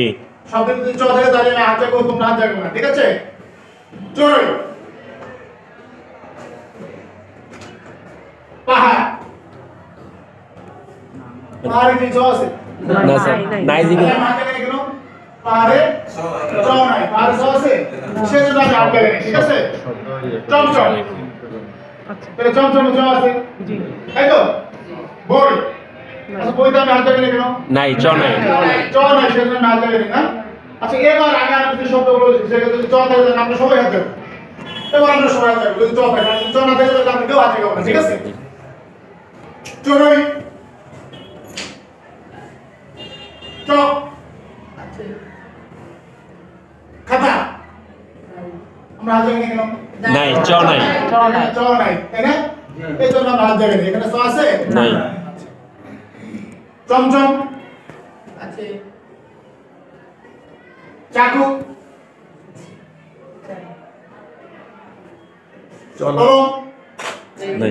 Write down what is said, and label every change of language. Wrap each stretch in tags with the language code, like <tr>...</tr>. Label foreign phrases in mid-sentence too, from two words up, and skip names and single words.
<bn>শব্দের যদি চ থাকে তাহলে আমি হাত দেবো তোমরা হাত দেবো না ঠিক আছে চড়ই পাহাড় পাহাড়ে কি চ আছে না স্যার নাই জি পাহাড়ে চ নাই পাহাড়ে চ আছে সেজন্য আমি হাত দেবো ঠিক আছে চমচম তাহলে চমচম চ আছে জি তাই তো বই আচ্ছা বইটা আমি হাত দেবো কেন নাই চ নাই চ নাই সেজন্য আমি হাত দেবো না আচ্ছা এবার আমি আর কিছু শব্দ বলেছি সেটা যদি চ থাকে তাহলে আমরা সবাই হাত দেবো এবার আমরা সবাই হাত দেবো যদি চ থাকে চ না থাকে তাহলে আমরা কেউ হাত দেবো না ঠিক আছে চড়ই চক খাতা আমরা হাত দেবো কেন নাই চ নাই চ নাই তাই না এই জন্য আমরা হাত দেবো এখানে চ আছে নাই চমচম আছে চাকু চলো নাই</bn>